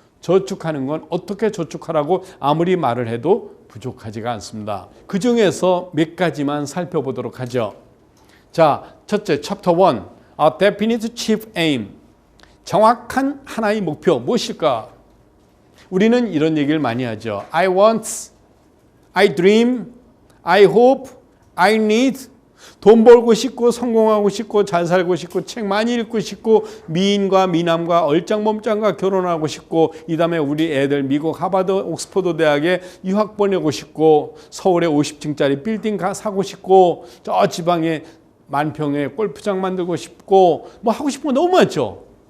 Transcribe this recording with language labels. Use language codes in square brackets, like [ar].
[ko] 저축하는 건 어떻게 저축하라고 아무리 말을 해도 부족하지가 않습니다. 그 중에서 몇 가지만 살펴보도록 하죠. 자, 첫째, 챕터 1. A definite chief aim. 정확한 하나의 목표 무엇일까? 우리는 이런 얘기를 많이 하죠. [en] I want, I dream, I hope, I need. [ko] 돈 벌고 싶고 성공하고 싶고 잘 살고 싶고 책 많이 읽고 싶고 미인과 미남과 얼짱몸짱과 결혼하고 싶고 이 다음에 우리 애들 미국 하버드 옥스퍼드 대학에 유학 보내고 싶고 서울에 50층짜리 빌딩 사고 싶고 저 지방에 만평에 골프장 만들고 싶고 뭐 하고 싶은 거 너무 많죠.